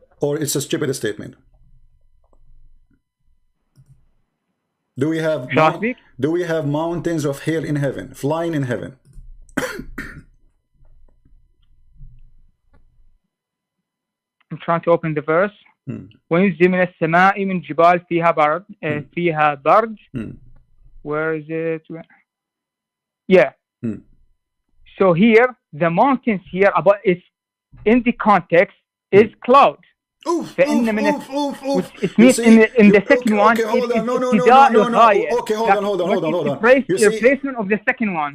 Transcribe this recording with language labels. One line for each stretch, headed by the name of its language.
English: Or it's a stupid statement? Do we have mountains of hail in heaven, flying in heaven? I'm trying to open the verse.
Arabic: وينزل من السماء من جبال فيها برد.
English: Where is it? Yeah. So here, the mountains here, about it's in the context is cloud. It means in the second one. Okay, hold on. No. Okay, hold on. Replacement of the second one.